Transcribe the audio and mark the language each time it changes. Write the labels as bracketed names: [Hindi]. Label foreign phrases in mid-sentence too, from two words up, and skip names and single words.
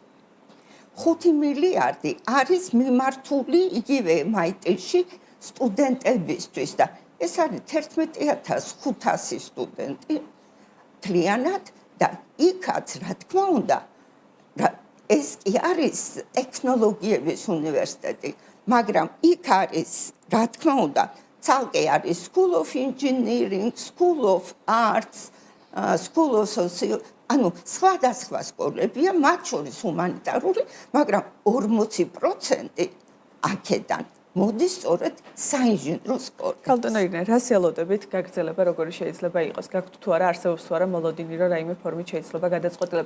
[Georgian] 5 მილიარდი არის მიმართული იგივე MIT-ში სტუდენტებისთვის და ეს არის 11500 სტუდენტი მთლიანად და იქაც, რა თქმა უნდა, ეს კი არის ტექნოლოგიების უნივერსიტეტი, მაგრამ იქ არის, რა თქმა უნდა, ცალკე არის [English] School of Engineering, School of Arts, School of Sociology, [Georgian] ანუ სხვადასხვა სკოლებია, მათ შორის ჰუმანიტარული, მაგრამ 40% აქედან მოდის სწორედ საინჟინრო სკოლები. ქალბატონო ირინე, რას ელოდებით გაგრძელება როგორი შეიძლება იყოს? გაქვთ თუ არა არსებობს თუ არა მოლოდინი, რომ რაიმე ფორმით შეიძლება გადაწყვეტილება?